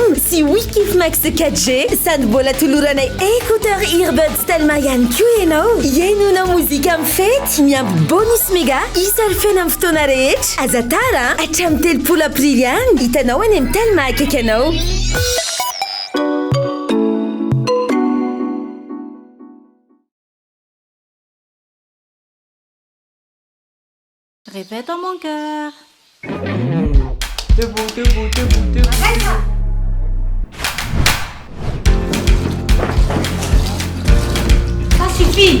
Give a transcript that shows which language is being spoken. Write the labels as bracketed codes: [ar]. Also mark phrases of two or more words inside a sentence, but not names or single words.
[mg] sy Wikif Max 4G sady mbola toloranay écouteur earbuds tellement ihany koa ianao ihainona mozika amin'ny fety miampy [fr] bonus méga [mg] isalofena amin'ny fotoana rehetra aza tara hatramin'ny 3 aprily ihany hitanao any amin'ny tellement akaiky anao. [fr] Répète dans mon cœur. Debout, debout, debout, debout. Ça suffit.